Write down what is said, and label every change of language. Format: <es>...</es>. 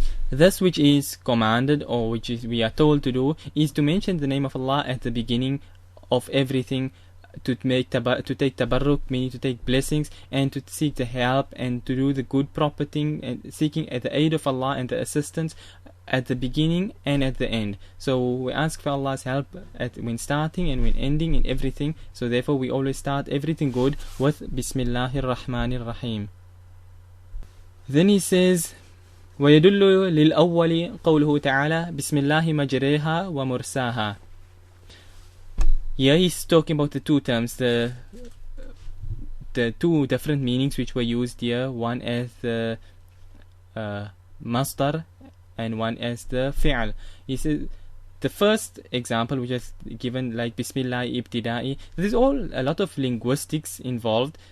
<en>This which is commanded, or which is we are told to do, is to mention the name of Allah at the beginning of everything, to take tabarruk, meaning to take blessings, and to seek the help and to do the good proper thing, and seeking the aid of Allah and the assistance at the beginning and at the end. So we ask for Allah's help when starting and when ending in everything. So therefore we always start everything good with Bismillahir Rahmanir Rahim. Then he says,</en> <ar>ويدل للأول قوله تعالى بسم الله مجريها ومرساها.</ar> <en>Here he's talking about the two terms, the two different meanings which were used here, one as the masdar and one as the fi'al. He says the first example which is given, like Bismillah ibtida'i, there's a lot of linguistics involved.</en>